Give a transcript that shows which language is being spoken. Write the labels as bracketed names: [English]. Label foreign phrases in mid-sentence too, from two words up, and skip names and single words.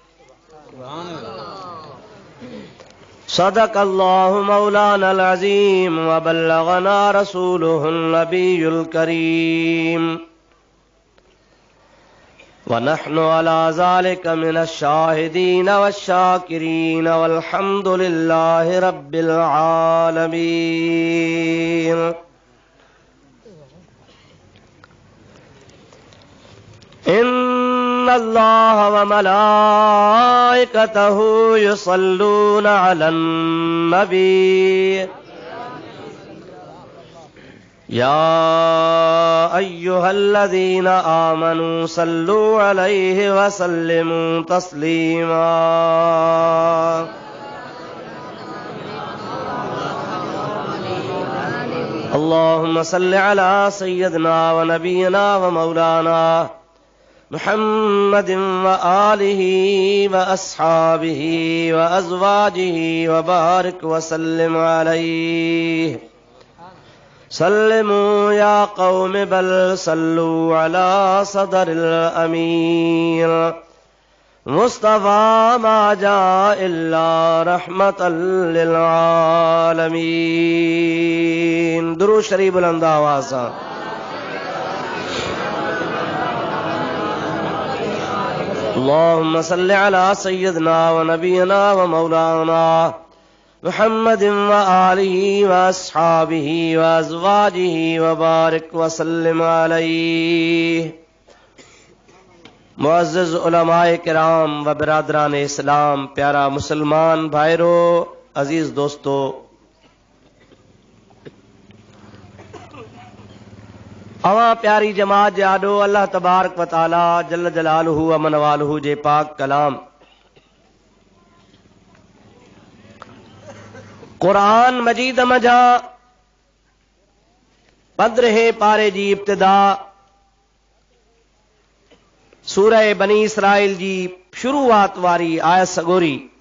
[Arabic] صدق الله مولانا العظيم وبلغنا رسوله النبي الكريم ونحن على ذلك من الشاهدين والشاكرين والحمد لله رب العالمين. إن الله وملائكته يصلون على النبي يا أيها الذين آمنوا صلوا عليه وسلموا تسليما. اللهم صل على سيدنا ونبينا ومولانا محمد وآله وأصحابه وأزواجه وبارك وسلم عليه. سلموا يا قوم بل صلوا على صدر الأمير مصطفى ما جاء إلا رحمة للعالمين. [Urdu] درود شریف بلند آواز سے. [Arabic] اللهم صل على سيدنا ونبينا ومولانا محمد وآله وأصحابه وأزواجه وبارك وسلم عليه. [Urdu] معزز علمائے کرام و برادران اسلام, [Sindhi] प्यारा मुसलमान भाइरो, [Urdu] عزیز دوستوں, [Sindhi] अवां प्यारी जमात जाडो अल्लाह [Arabic] تبارك وتعالى جل جلاله و من واله [Sindhi] जे पाक कलाम कुरान मजीद मजा 15 पारे जी इब्तिदा सूरह बनी इसराइल जी शुरूआत वारी आयत सगोरी